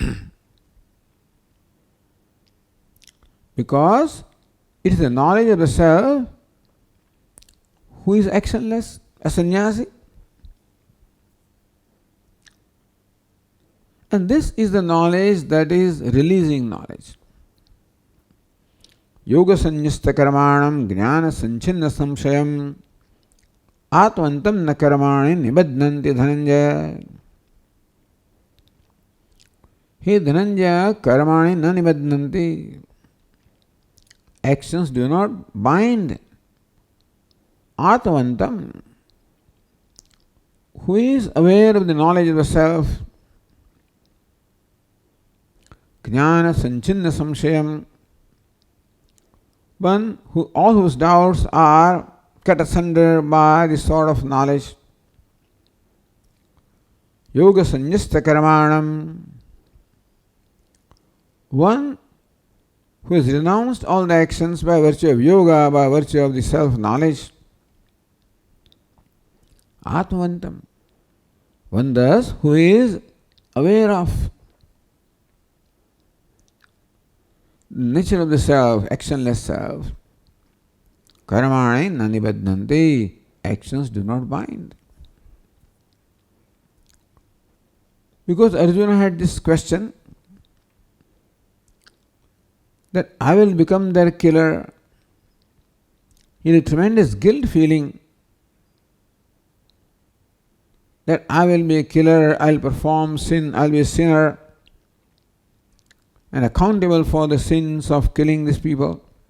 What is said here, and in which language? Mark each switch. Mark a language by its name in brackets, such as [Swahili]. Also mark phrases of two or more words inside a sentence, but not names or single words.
[English] Because it is the knowledge of the self who is actionless, a saṃnyāsī. And this is the knowledge that is releasing knowledge. [Sanskrit] Yoga saṃnyasta karmaṇāṃ jnāna sañchinna samśayam ātmantam na karmāni nibadnanti dhananjaya. Hey Dhananjaya, karmāni na nibadnanti. [English] Actions do not bind. Ātmantam, who is aware of the knowledge of the self, [Sanskrit] jnāna sañchinna samśayam, [English] one who all whose doubts are cut asunder by this sort of knowledge. [Sanskrit] Yoga saññasta karmaṇāṃ, [English] one who has renounced all the actions by virtue of yoga, by virtue of the self-knowledge. Atmantam, one thus who is aware of the nature of the self, actionless self. [Sanskrit] Karmāni na nibadnanti, [English] actions do not bind. Because Arjuna had this question that I will become their killer. He had a tremendous guilt feeling that I will be a killer, I will perform sin, I will be a sinner and accountable for the sins of killing these people.